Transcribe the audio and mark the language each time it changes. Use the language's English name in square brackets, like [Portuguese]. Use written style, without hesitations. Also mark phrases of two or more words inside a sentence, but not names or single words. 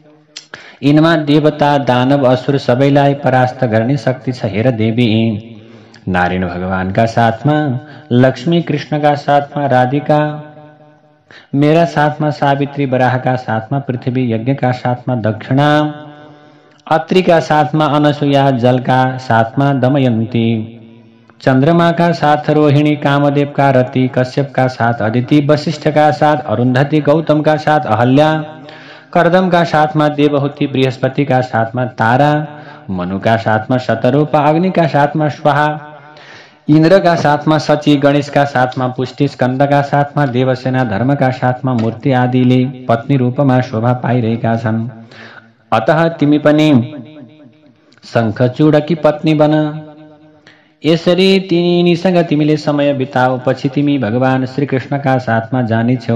[Nepali] यिनमा देवता, दानव, असुर सबैलाई परास्त गर्ने शक्ति छ। हेर देवी, नारायण भगवान का साथमा, लक्ष्मी कृष्ण का साथमा राधिका, मेरा साथमा सावित्री, बराह का साथमा पृथ्वी, यज्ञ का साथमा दक्षिणा, अत्रि का साथमा अनसुया, जल का साथमा दमयंती, चंद्रमा का साथ रोहिणी, कामदेव का रति, कश्यप का साथ अदिति, वशिष्ठ का साथ अरुंधति, गौतम का साथ अहल्या, कर्दम का साथमा देवहूति, बृहस्पति का साथमा तारा, मनु का साथमा शतरूप, अग्नि का साथमा स्वाहा, इंद्र का साथमा शची, गणेश का साथमा पुष्टि, स्कंद का साथमा देवसेना, धर्म का साथमा मूर्ति आदिले पत्नी रूपमा शोभा पाइरहेका छन्। अतः तिमी पनि शंखचूडकी पत्नी बन। यसरी तिनीसँग तिमीले समय बिताओ, पछि तिमी भगवान श्रीकृष्णका साथमा जानेछौ।